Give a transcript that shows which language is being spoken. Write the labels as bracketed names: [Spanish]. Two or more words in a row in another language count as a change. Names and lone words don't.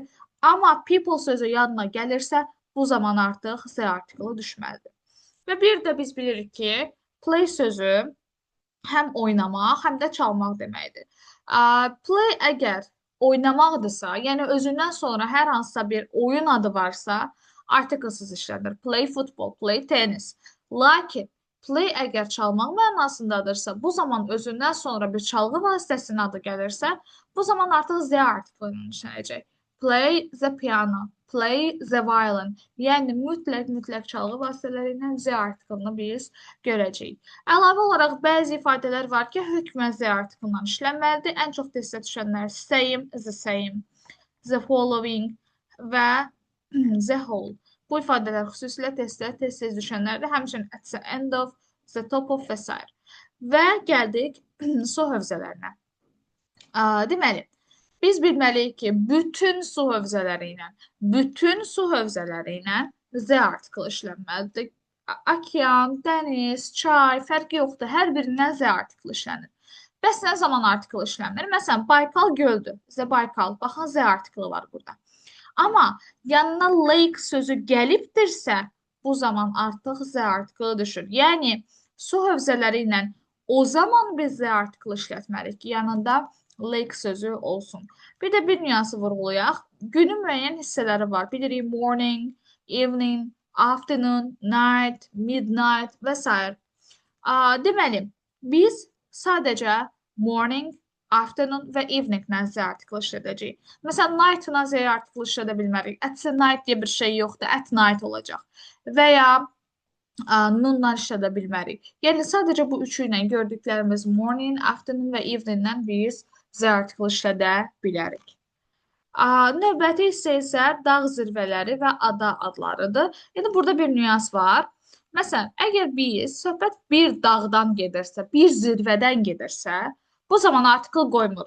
[Azerbaijani] Amma people sözü yanına gəlirsə, bu zaman artıq Z artiklı düşməlidir. Və bir də biz bilirik ki, play sözü həm oynamaq, həm də çalmaq deməkdir. Play əgər oynamaqdırsa, yəni özündən sonra hər hansısa bir oyun adı varsa, artiklsız işlənir. [English] Play football, play tennis. [Azerbaijani] Lakin play əgər çalmaq mənasındadırsa, bu zaman özündən sonra bir çalğı vasitəsinin adı gəlirsə, bu zaman artıq Z artiklı ilə işlənəcək. [English] Play the piano, play the violin. [Azerbaijani] Yəni mütləq çalğı vasitələri ilə Z artiklını biz görəcəyik. Əlavə olaraq bəzi ifadələr var ki, hökmən Z artiklından işlənməlidir. Ən çox testə düşənlər [English] same, the same, the following [Azerbaijani] və [English] the whole. [Azerbaijani] Bu ifadələr xüsusilə testdə tez-tez düşənlərdir. Həmçinin [English] at the end of, the top of [Azerbaijani] və s. Və gəldik su hövzələrinə. Deməli, biz bilməliyik ki, bütün su hövzələri ilə Z artiklı işlənməlidir. Okean, dəniz, çay, fərqi yoxdur. Hər birindən Z artiklı işlənir. Bəs nə zaman artiklı işlənmir? Məsələn, Baykal göldür. Z Baykal. Baxın, Z artiklı var burada. Amma yanına lake sözü gəlibdirsə, bu zaman artıq Z artiklı düşür. Yəni, su hövzələri ilə o zaman biz Z artiklı işlətməliyik ki, yanında lake sözü olsun. Bir də bir nüansı vurğulayaq. Günün müəyyən hissələri var. Bilirik [English] morning, evening, afternoon, night, midnight [Azerbaijani] və s. Deməli, biz sadəcə [English] morning, afternoon [Azerbaijani] və evening-lə Z artiklı işlədəcəyik. Məsələn, night-la Z artiklı işlədə bilmərik. [English] At the night [Azerbaijani] deyə bir şey yoxdur. [English] At night olacaq. [Azerbaijani] Və ya noon-la işlədə bilmərik. Yəni, sadəcə bu üçü ilə gördüklərimiz [English] morning, afternoon [Azerbaijani] və evening-lə biz Z artiklı işlədə bilərik. Növbəti hissə isə dağ zirvələri və ada adlarıdır. Yəni, burada bir nüans var. Məsələn, əgər biz söhbət bir dağdan gedirsə, bir zirvədən gedirsə, bu zaman artikl qoymuruq.